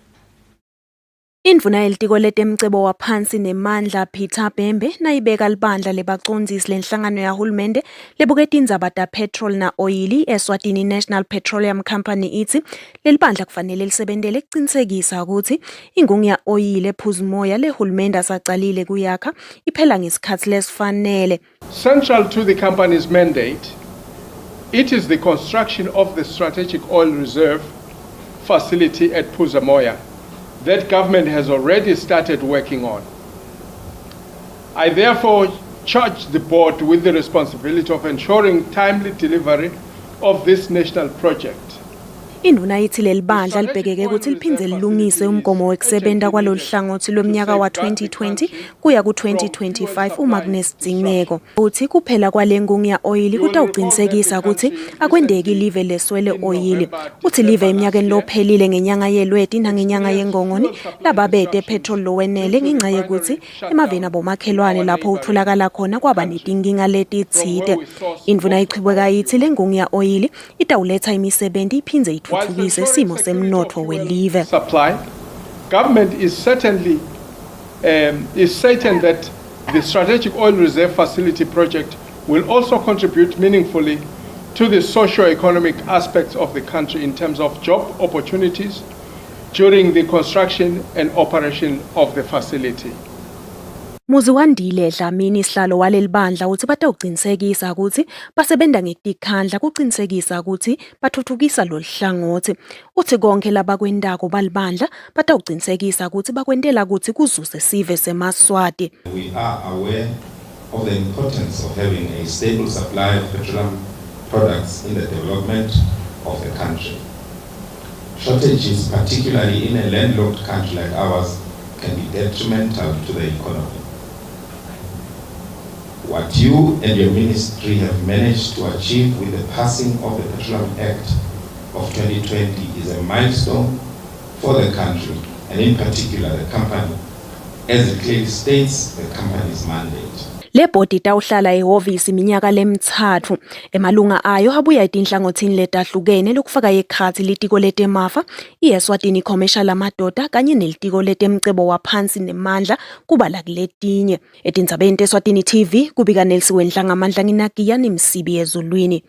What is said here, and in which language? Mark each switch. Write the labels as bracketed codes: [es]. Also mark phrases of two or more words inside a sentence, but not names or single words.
[ss] Indvuna yelitiko letemcebo waphansi nemandla Peter Bembe nayibeka libandla lebacondzisi lenhlangano yahulumende lebuke tindzaba ta petrol na oil Eswatini National Petroleum Company ithi lelibandla kufanele lisebentele kucinisekisa ukuthi ingungu ya oil ephuza umoya lehulumende asacalile kuyakha iphela ngesikhathi lesifanele. [en] Central to the company's mandate, it is the construction of the strategic oil reserve facility at Phuzamoya that government has already started working on. I therefore charge the board with the responsibility of ensuring timely delivery of this national project. [ss] Induna yithi lelibandla libhekeke ukuthi liphindze lilungise umgomo wekusebenta kwalolu hlangothi lomnyaka wa 2020 kuya ku 2025 uma kunesidingeko. Uthi kuphela kwalengungu ya oil kutawuqinisekisa ukuthi akwendeki live leswele oil. Uthi live eminyakeni lophelile ngenyanga yeLweti nangenyanga yeNgongoni lababede petrol lowenele ngenxa yokuthi emaveni abomakhelwane lapho utholakala khona kwaba netinkinga letitsite. Induna ichibeka yithi lengungu ya oil itawuletha imisebenzi iphindze ithuthukise simo semnotho welive. [en] Supply. Government is certain that The Strategic Oil Reserve Facility project will also contribute meaningfully to the socio-economic aspects of the country in terms of job opportunities during the construction and operation of the facility. [ss] Muziwandile Dlamini isihlalo waleli bandla uthi batawuqinisekisa ukuthi basebenta ngekukhandla kuqinisekisa ukuthi bathuthukisa lo hlangothi. Uthi konke labakwendako balibandla batawuqinisekisa ukuthi bakwentela ukuthi kuzuze sive seMaswati. [en] We are aware of the importance of having a stable supply of petroleum products in the development of the country. Shortages, particularly in a landlocked country like ours, can be detrimental to the economy. What you and your ministry have managed to achieve with the passing of the Petroleum Act of 2020 is a milestone for the country, and in particular the company, as it clearly states the company's mandate. [ss] Le body tawuhlala ehhovisi iminyaka lemithathu. Emalunga ayo abuya etinhlangothini letahlukene lokufaka ekhathi litiko letemafa, iEswatini Commercial amadoda kanye nelitiko letemcebo waphansi nemandla kubala kuletinye. Etindzabeni teSwatini TV kubika Nelsiwe Nhlangamandla nginagiya nimsibi ezulwini.